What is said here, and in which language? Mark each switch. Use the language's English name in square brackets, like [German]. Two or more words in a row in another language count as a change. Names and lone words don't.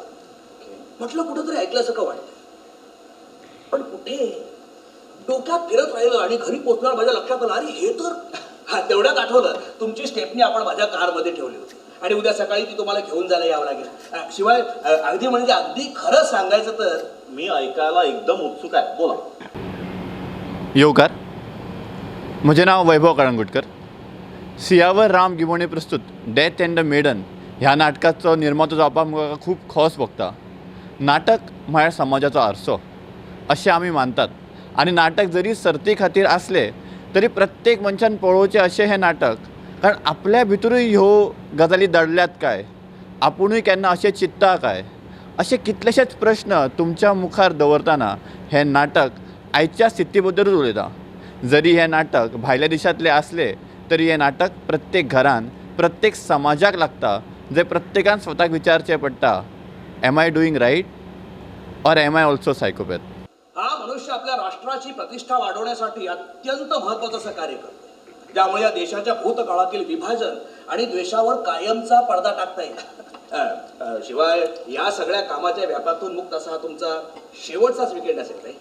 [Marathi] म्हटलं कुठंतरी ऐकल्यासारखं वाटतं पण कुठे डोक्यात फिरत राहिलं आणि घरी पोहोचणार माझ्या लक्षात आलं अरे हे तर तेवढ्यात आठवलं तुमची स्टेपनी आपण माझ्या कारमध्ये ठेवली होती आणि उद्या सकाळी ती तुम्हाला घेऊन जायला यावं लागेल. शिवाय अगदी म्हणजे अगदी खरं सांगायचं तर मी ऐकायला एकदम उत्सुक आहे. बोला. [Konkani] योकार. म्हजें नाव वैभव कळंगुटकर. सियावर राम गिमोणे प्रस्तुत डेथ एंड द मेडन ह्या नाटकाचो निर्मातो जावपाक म्हाका खूब खोस भोगता. नाटक म्हळ्यार समाजाचो आरसो अशें आमी मानतात आनी नाटक जरी सर्ती खातीर आसलें तरी प्रत्येक मनशान पळोवचें अशें हें नाटक. कारण आपल्या भितरूय ह्यो गजाली दडल्यात काय, आपुणूय केन्ना अशें चिंतता काय, अशे कितलेशेच प्रश्न तुमच्या मुखार दवरतना हें नाटक आयच्या स्थिती बद्दलूच उलयता. जरी हें नाटक भायल्या देशांतलें आसलें तरी हें नाटक प्रत्येक घरान प्रत्येक समाजाक लागता जे प्रत्येकान स्वताक विचारचें पडटा [English] am I doing right or am I also psychopath. [Marathi] हा मनुष्य आपल्या राष्ट्राची प्रतिष्ठा वाढवण्यासाठी अत्यंत महत्त्वाचं असं कार्य करतो ज्यामुळे या देशाच्या भूतकाळातील विभाजन आणि द्वेषावर कायमचा पडदा टाकता येईल. शिवाय या सगळ्या कामाच्या व्यापातून मुक्त असा हा तुमचा शेवटचाच विकेंड असेल रे.